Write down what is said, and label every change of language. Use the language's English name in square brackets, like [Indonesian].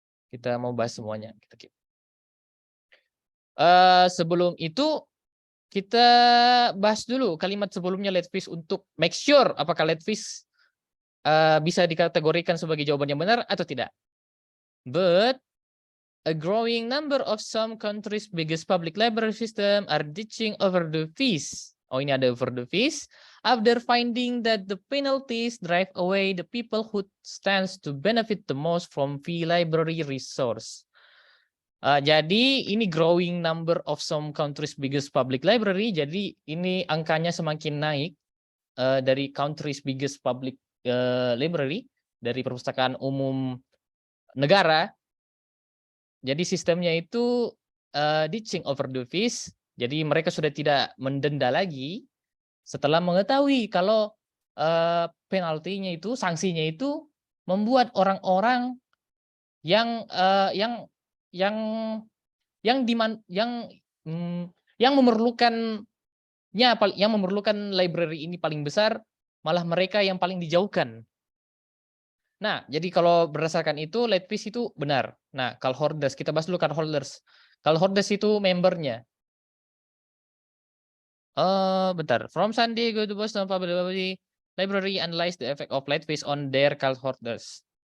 [Indonesian] Kita keep. Sebelum itu kita bahas dulu kalimat sebelumnya late fees untuk [English] make sure [Indonesian] apakah late fees bisa dikategorikan sebagai jawaban yang benar atau tidak. [English] But a growing number of some countries' biggest public library system are ditching over the fees. [Indonesian] Oh, ini ada [English] over the fees. After finding that the penalties drive away the people who stands to benefit the most from free library resource. [Indonesian] Jadi ini [English] growing number of some countries' biggest public library. [Indonesian] Jadi ini angkanya semakin naik dari [English] countries' biggest public library, [Indonesian] dari perpustakaan umum negara. Jadi sistemnya itu [English] ditching over the fees. [Indonesian] Jadi mereka sudah tidak mendenda lagi setelah mengetahui kalau penaltinya itu, sanksinya itu membuat orang-orang yang memerlukan library ini paling besar, malah mereka yang paling dijauhkan. Nah, jadi kalau berdasarkan itu, late fees itu benar. Nah, call holders, kita bahas dulu call holders. Call holders itu membernya. Bentar. [English] From San Diego to Boston Public Library analyze the effect of late fees on their call holders.